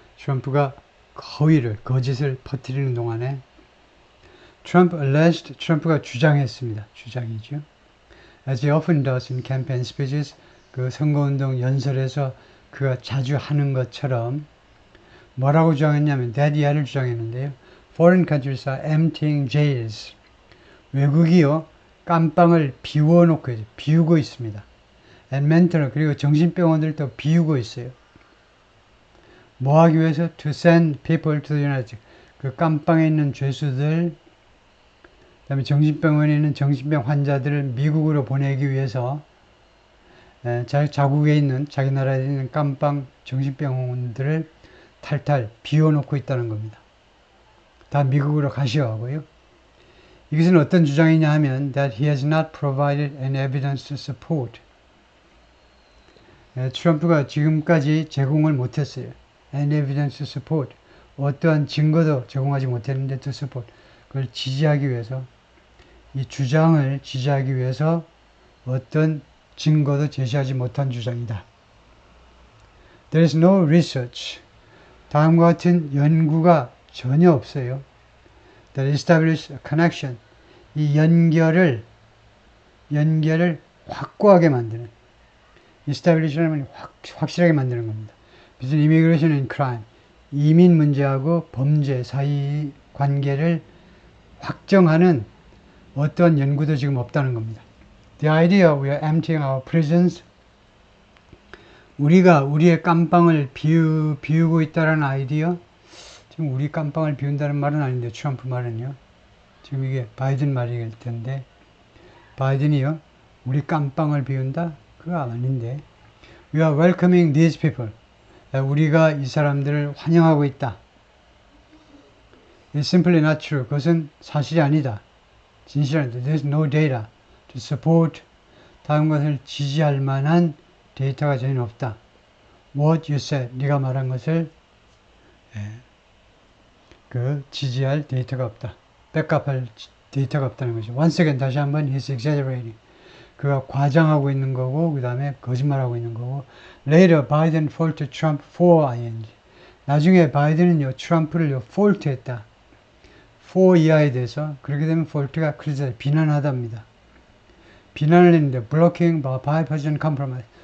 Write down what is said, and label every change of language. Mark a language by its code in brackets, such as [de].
[ko] 트럼프가 거짓을 퍼뜨리는 동안에 [en] Trump alleged, [ko] 트럼프가 주장했습니다. 주장이죠. [en] As he often does in campaign speeches, [ko] 그 선거운동 연설에서 그가 자주 하는 것처럼 뭐라고 주장했냐면 [en] that year [ko] 를 주장했는데요. [en] Foreign countries are emptying jails. [ko] 외국이요 깜빵을 비우고 있습니다. [en] And mental, [ko] 그리고 정신병원들도 비우고 있어요. 뭐 하기 위해서? [en] To send people to the United States. [ko] 그 깜빵에 있는 죄수들, 그 다음에 정신병원에 있는 정신병 환자들을 미국으로 보내기 위해서 자국에 있는, 자기 나라에 있는 깜빵 정신병원들을 탈탈 비워놓고 있다는 겁니다. 다 미국으로 가시오 하고요. 이것은 어떤 주장이냐 하면 [en] that he has not provided any evidence to support. [ko] 트럼프가 지금까지 제공을 못했어요. [en] Any evidence to support. [ko] 어떠한 증거도 제공하지 못했는데 [en] to support. [ko] 그걸 지지하기 위해서, 이 주장을 지지하기 위해서 어떤 증거도 제시하지 못한 주장이다. [en] There is no research. [ko] 다음과 같은 연구가 전혀 없어요. [en] That establish a connection. [ko] 이 연결을 확고하게 만드는. establish는 확실하게 만드는 겁니다. [en] between immigration and crime. [ko] 이민 문제하고 범죄 사이 관계를 확정하는 어떠한 연구도 지금 없다는 겁니다. [en] The idea we are emptying our prisons. [ko] 우리가 우리의 깜빵을 비우고 있다는 아이디어. 지금 우리 깜빵을 비운다는 말은 아닌데 트럼프 말은요. 지금 이게 바이든 말일 텐데 바이든이요. 우리 깜빵을 비운다? 그거 아닌데. [en] We are welcoming these people. [ko] 우리가 이 사람들을 환영하고 있다. [en] It's simply not true. [ko] 그것은 사실이 아니다. 진실한데. [en] There's no data to support. [ko] 다음 것을 지지할 만한 데이터가 전혀 없다. What you said. 네가 말한 것을 지지할 데이터가 없다. 백업할 데이터가 없다는 거죠. [en] Once again, [ko] 다시 한번 [en] he's exaggerating. [ko] 그가 과장하고 있는 거고, 그 다음에 거짓말하고 있는 거고. [en] Later, Biden faulted Trump for ing. [ko] 나중에 바이든은요, 트럼프를요, fault했다. for 이하에 대해서. 그렇게 되면 fault가 criticize, 비난하답니다. 비난을 했는데, [en] blocking by bipartisan compromise.